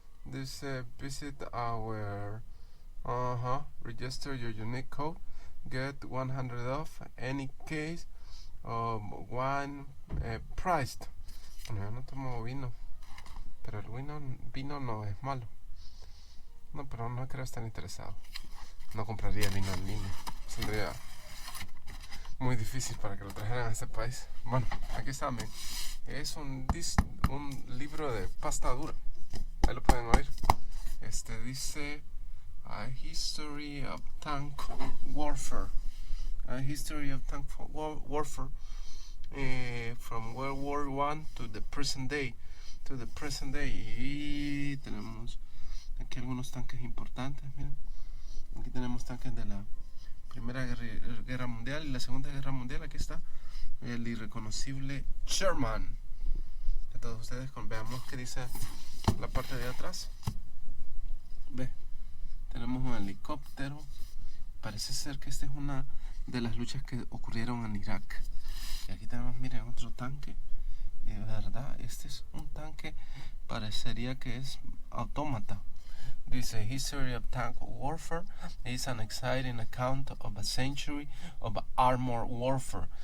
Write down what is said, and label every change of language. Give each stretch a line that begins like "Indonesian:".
Spanish: Dice
English: visit our register your unique code, get 100 off any case of wine priced.
Spanish: Bueno, yo no tomo vino, pero el vino no es malo. No, pero no creo estar interesado. No compraría vino en línea. Sería muy difícil para que lo trajeran a este país. Bueno, aquí está, es un libro de pasta dura. Ahí lo pueden oír. Dice A History of Tank Warfare.
English: A History of Tank Warfare from World War I to the present day.
Spanish: Y tenemos aquí algunos tanques importantes. Miren, aquí tenemos tanques de la Primera Guerra Mundial y la Segunda Guerra Mundial. Aquí está el irreconocible Sherman. A todos ustedes, veamos qué dice la parte de atrás. Ve, tenemos un helicóptero. Parece ser que esta es una de las luchas que ocurrieron en Irak. Y aquí tenemos, miren, otro tanque. De verdad, este es un tanque, parecería que es autómata. Dice
English: History of Tank Warfare is an exciting account of a century of armored warfare.